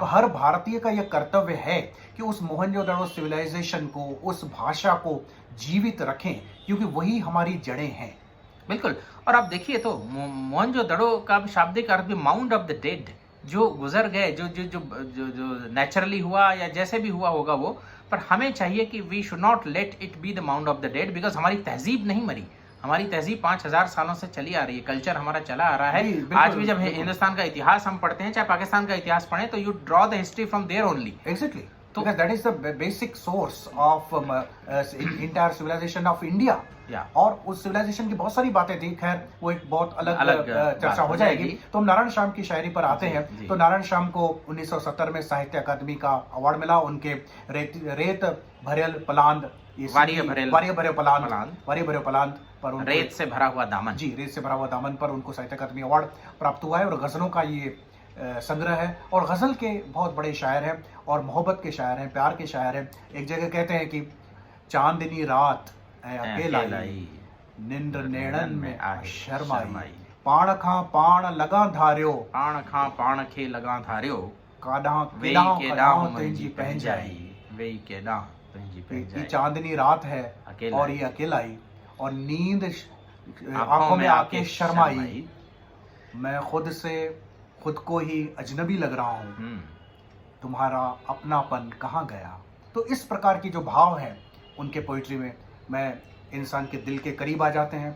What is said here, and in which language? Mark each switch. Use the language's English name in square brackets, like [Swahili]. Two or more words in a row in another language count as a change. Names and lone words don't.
[Hindi] तो हर भारतीय का यह कर्तव्य है कि उस मोहनजोदड़ो सिविलाइजेशन को, उस भाषा को जीवित रखें, क्योंकि वही हमारी जड़ें हैं। बिल्कुल। और आप देखिए तो मोहनजोदड़ो का शाब्दिक अर्थ भी [English] mount of the dead, [Hindi] जो गुजर गए, जो जो जो जो, जो नेचुरली हुआ या जैसे भी हुआ होगा वो, पर हमें चाहिए कि [English] we should not let it be the mount of the dead, [Hindi] बिकॉज हमारी तहजीब नहीं मरी। हमारी तहजीब 5000 सालों से चली आ रही है, कल्चर हमारा चला आ रहा है। आज भी जब हिंदुस्तान का इतिहास हम पढ़ते हैं, चाहे पाकिस्तान का इतिहास पढ़ें, तो [English] you draw the history from there only. एग्जैक्टली, because that is the basic source of entire civilization of India। [Hindi] और उस सिविलाइजेशन की बहुत सारी बातें थी, खैर वो एक बहुत अलग चर्चा हो जाएगी। तो हम नारायण श्याम की शायरी पर आते हैं। तो नारायण श्याम को 1970 में साहित्य अकादमी का अवार्ड मिला। उनके रेत भरेल पलांद, वारिय भरे पलांद पर रेत से भरा हुआ दामन, जी, रेत से भरा हुआ दामन पर उनको साहित्य अकादमी अवार्ड प्राप्त हुआ है। और गजलों का ये संग्रह है, और गजल के बहुत बड़े शायर हैं, और मोहब्बत के शायर हैं, प्यार के शायर हैं। एक जगह कहते हैं कि [Sindhi] चांदनी रात अकेलाई, निंद्र नेड़न में शर्माई, पाण खां पाण लगा धार्यो, पाण खां पाण खे लगा धार्यो, काडा के डाह तुंहिंजी पंहिंजाई, वेई के डाह तुंहिंजी पंहिंजाई। [Hindi] चांदनी रात है और ये अकेलाई, और नींद आंखों में आके शर्माई, मैं खुद को ही अजनबी लग रहा हूँ, तुम्हारा अपनापन कहाँ गया। तो इस प्रकार की जो भाव है उनके पोइट्री में, मैं इंसान के दिल के करीब आ जाते हैं।